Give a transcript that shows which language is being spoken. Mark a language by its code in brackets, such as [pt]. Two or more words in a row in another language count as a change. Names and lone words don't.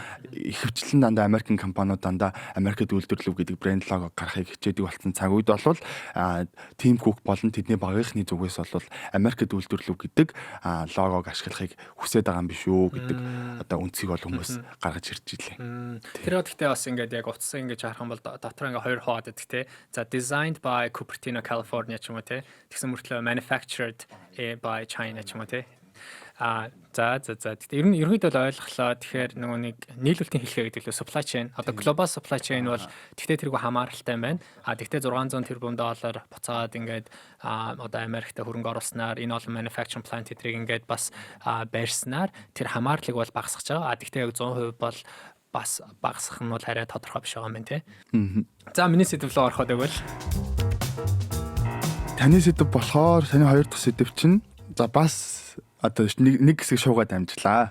[mn] Ихэвчлэн дандаа Америкийн компаниуд дандаа Америкт үйлдвэрлэв гэдэг брэнд лого гаргахыг хичээдэг болсон цаг үед бол Тим Кук болон тэдний багийнхны зүгээс бол Америкт үйлдвэрлэв гэдэг логог ашиглахыг хүсэж байгаа юм биш үү гэдэг одоо үндсийг бол хүмүүс гаргаж ирж илээ. Тэр гэхдээ бас ингээд яг утсаа ингэж харах юм бол дотор ингээд хоёр хуваад байдаг те. За [en] designed by Cupertino, California [mn] ч юм уу те. Тэгсэн мөртлөө [en] manufactured by China [mn] ч юм уу те. За тэгэхээр ерөнхийдөө бол ойлголоо. Тэгэхээр нөгөө нэг нийлүүлэлтийн хэлхээ гэдэг лөө [en] supply chain. [mn] Одоо [en] global supply chain [mn] бол тэгтээ тэргүй хамааралтай юм байна. Тэгтээ 600 тэрбум доллар буцаад ингээд одоо Америкт хөрөнгө оруулснаар энэ олон [en] manufacturing plant [mn] эдрийг ингээд бас барьснаар тэр хамаарлыг бол багасгаж байгаа. Тэгтээ яг 100% бол бас багасгах нь бол арай тодорхой биш байгаа юм байна тий. За миний сэдв рүү ороход байвал таны сэдв болохоор таны хоёр дахь сэдв чинь за бас одоо нэг хэсэг шуугаад амжлаа.